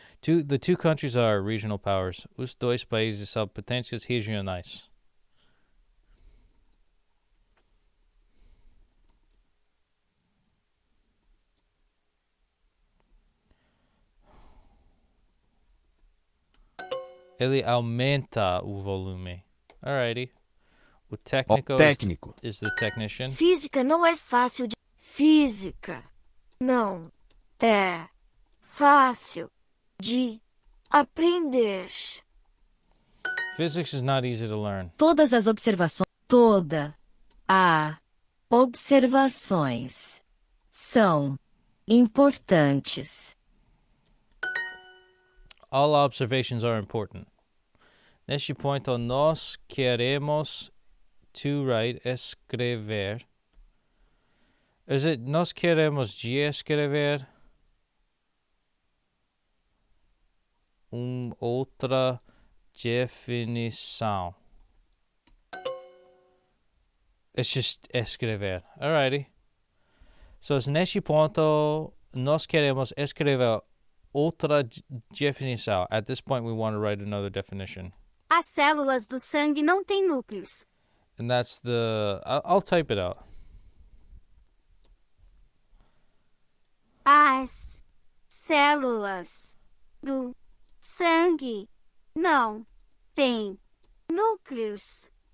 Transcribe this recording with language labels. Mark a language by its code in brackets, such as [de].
[en] The two countries are regional powers. [pt] Os dois países são potências regionais. Ele aumenta o volume. Alrighty. O técnico, técnico. [en] is the technician. [pt] Física não é fácil de... Física não é fácil de aprender. [en] Physics is not easy to learn. [pt] Todas as observações. Toda a observações são importantes. [en] All observations are important. [pt] Neste ponto, nós queremos [en] to write, [pt] escrever. [en] Is it [pt] nós queremos de escrever outra definição? [en] It's just [pt] escrever. Alrighty. So, neste ponto, nós queremos escrever outra definição. [en] At this point, we want to write another definition. [pt] As células do sangue não têm núcleos. [en] And that's I'll type it out. [pt] As células do sangue não têm núcleos.